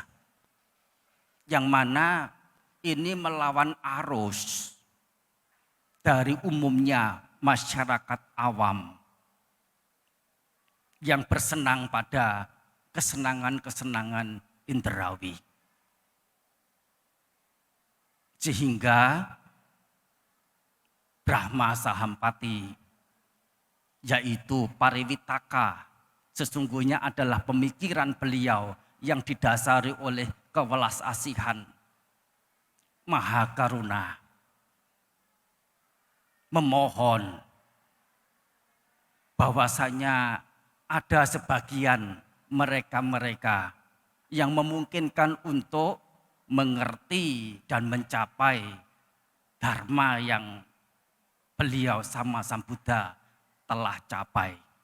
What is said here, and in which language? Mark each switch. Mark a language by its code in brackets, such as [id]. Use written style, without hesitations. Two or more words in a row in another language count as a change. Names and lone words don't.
[id] Yang mana ini melawan arus dari umumnya masyarakat awam yang bersenang pada kesenangan-kesenangan indrawi. Sehingga Brahma Sahampati, yaitu Pariwitaka, sesungguhnya adalah pemikiran beliau yang didasari oleh kewelas asihan, [sa] maha karuna, [id] memohon bahwasanya ada sebagian mereka-mereka yang memungkinkan untuk mengerti dan mencapai dharma yang beliau sama Sang Buddha telah capai.